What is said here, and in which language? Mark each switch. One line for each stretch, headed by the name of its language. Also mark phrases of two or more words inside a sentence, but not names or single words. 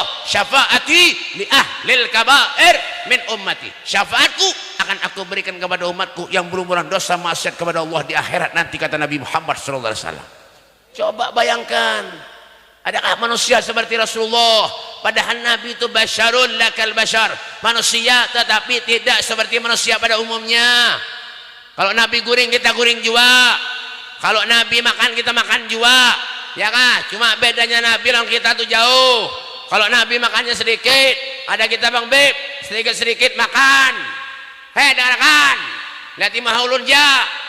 Arabic: شفاعتي لأهل الكبائر من أمتي,
Indonesian: syafaatku akan aku berikan kepada umatku yang berumuran dosa maksiat kepada Allah di akhirat nanti, kata Nabi Muhammad SAW. Coba bayangkan, adakah manusia seperti Rasulullah? Padahal Nabi itu
Arabic: بشر لا كالبشر,
Indonesian: manusia tetapi tidak seperti manusia pada umumnya.
Banjar: Kalau Nabi guring kita guring juga, kalau Nabi makan kita makan juga ya kan. Cuma bedanya Nabi lawan kita tuh jauh. Kalau Nabi makannya sedikit, ada kita bang beb sedikit-sedikit makan. Dengarkan, lihat imah ulun ya.